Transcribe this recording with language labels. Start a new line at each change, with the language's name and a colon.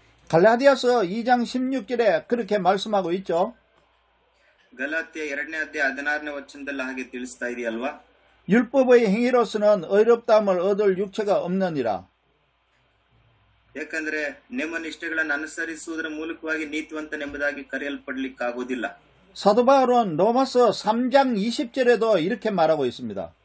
Korean: 갈라디아서 2장 16절에 그렇게 말씀하고 있죠.
Kannada: ಗಲಾತ್ಯ 2ನೇ ಅಧ್ಯಾಯ 16ನೇ ವಚನದಲ್ಲಿ ಹಾಗೆ ತಿಳಿಸ್ತಾ ಇದೆಯಲ್ವಾ?
Korean: 율법의 행위로서는 의롭다함을 얻을 육체가 없느니라.
Kannada: ಯಾಕಂದ್ರೆ ನೇಮ ನಿಷ್ಠೆಗಳನ್ನು ಅನುಸರಿಸುವುದರ ಮೂಲಕವಾಗಿ ನೀತಿವಂತನೆಂಬುದಾಗಿ ಕರೆಯಲ್ಪಡ್ಲಿಕ್ಕಾಗೋದಿಲ್ಲ.
Korean: 사도 바울은 로마서 3장 20절에도 이렇게 말하고 있습니다.